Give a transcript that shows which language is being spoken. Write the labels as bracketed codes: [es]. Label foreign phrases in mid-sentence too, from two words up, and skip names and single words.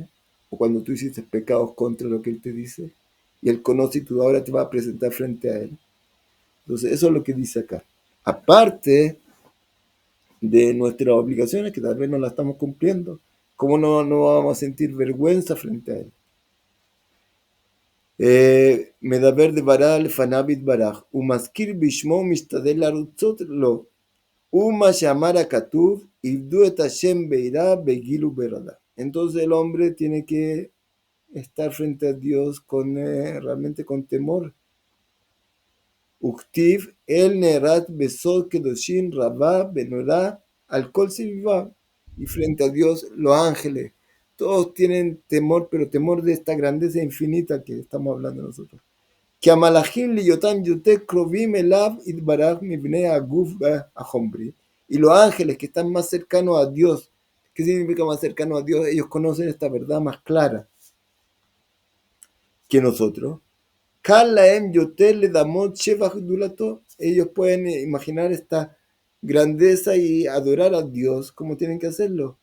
[es] O cuando tú hiciste pecados contra lo que Él te dice y Él conoce y tú ahora te vas a presentar frente a Él. Entonces, eso es lo que dice acá. Aparte de nuestras obligaciones, que tal vez no las estamos cumpliendo, ¿cómo no vamos a sentir vergüenza frente a Él? [he] מדבר דברה לפניו יתברך, ומזכיר בשמו משתדל לרצות לו, ומה שאמר הכתוב, עבדו את השם ביראה, בגיל וברעדה. [es] Entonces el hombre tiene que estar frente a Dios realmente con temor. [he] וכתיב, אל נערת בסוד קדושים רבה ונורא על כל סביבה. [es] Y frente a Dios, los ángeles, todos tienen temor, pero temor de esta grandeza infinita que estamos hablando nosotros. [he] כי המלאכים להיותם יותר קרובים אליו יתברך מבני הגוף החומרי. [es] Y los ángeles que están más cercanos a Dios, ¿qué significa más cercano a Dios? Ellos conocen esta verdad más clara que nosotros. Ellos pueden imaginar esta grandeza y adorar a Dios como tienen que hacerlo.